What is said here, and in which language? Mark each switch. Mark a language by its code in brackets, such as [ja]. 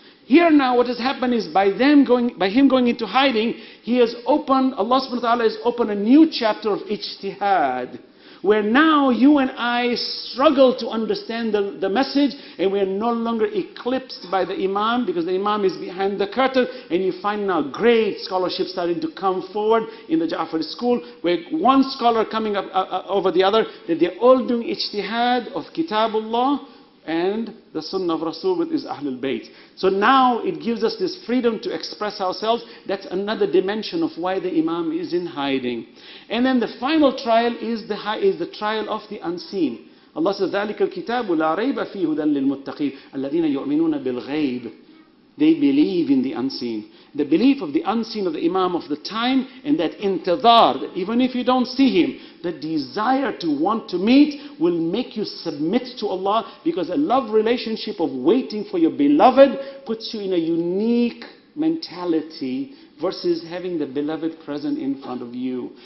[en] Here now what has happened is by him going into hiding, he has opened, Allah subhanahu wa ta'ala has opened a new chapter of ijtihad, where now you and I struggle to understand the message, and we are no longer eclipsed by the Imam, because the Imam is behind the curtain, and you find now great scholarship starting to come forward in the Ja'fari school, where one scholar coming up over the other, that they're all doing ijtihad of Kitabullah and the Sunnah of Rasul with his Ahlul Bayt. So now it gives us this freedom to express ourselves. That's another dimension of why the Imam is in hiding. And then the final trial is the trial of the unseen. Allah says, [ar] ذَلِكَ الْكِتَابُ لَا رَيْبَ فِيهِ هُدًى لِلْمُتَّقِينَ الَّذِينَ يُؤْمِنُونَ بِالْغَيْبِ. [en] They believe in the unseen. The belief of the unseen of the Imam of the time, and that intidhar, that even if you don't see him, the desire to want to meet will make you submit to Allah, because a love relationship of waiting for your beloved puts you in a unique mentality versus having the beloved present in front of you.